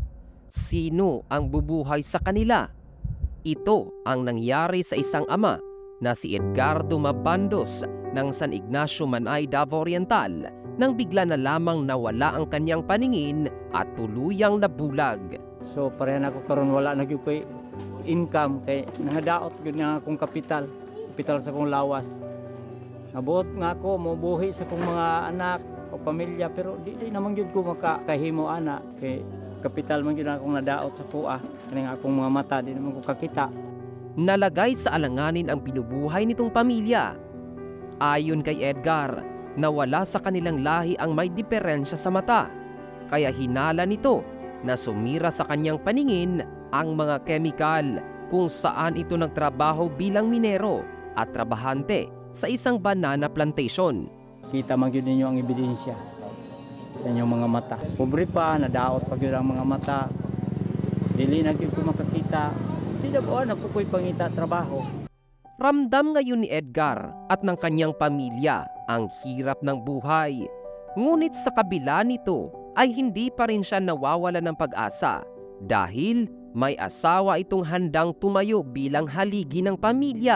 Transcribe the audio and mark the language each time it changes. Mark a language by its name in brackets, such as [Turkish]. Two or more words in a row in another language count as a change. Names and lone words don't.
[Filipino] Sino ang bubuhay sa kanila? Ito ang nangyari sa isang ama na si Edgardo Mabandos ng San Ignacio Manay, Davao Oriental nang bigla na lamang nawala ang kanyang paningin at tuluyang nabulag. [Cebuano] So pareha na ako karon wala na gyud ko'y income kay nangadaot gyud nga akong kapital sa akong lawas. Nabuot nga ako mobuhi sa akong mga anak o pamilya pero di naman gyud ko makahimo ana kay kapital man gyud akong nadaot sa kuha kani nga akong mga mata di naman ko kakita. [Filipino] Nalagay sa alanganin ang binubuhay nitong pamilya. Ayon kay Edgar, nawala sa kanilang lahi ang may diferensya sa mata, kaya hinala nito na sumira sa kanyang paningin ang mga kemikal kung saan ito nagtrabaho bilang minero at trabahante sa isang banana plantation. [Cebuano] Kita man gyud ninyo ang ebidensya sa inyong mga mata. Pobre pa, nadaot pa gyud ang mga mata. Dili na gyud ko makakita. Di na ba na ko'y pangita trabaho. [Filipino] Ramdam ngayon ni Edgar at ng kanyang pamilya ang hirap ng buhay. Ngunit sa kabila nito ay hindi pa rin siya nawawala ng pag-asa dahil may asawa itong handang tumayo bilang haligi ng pamilya.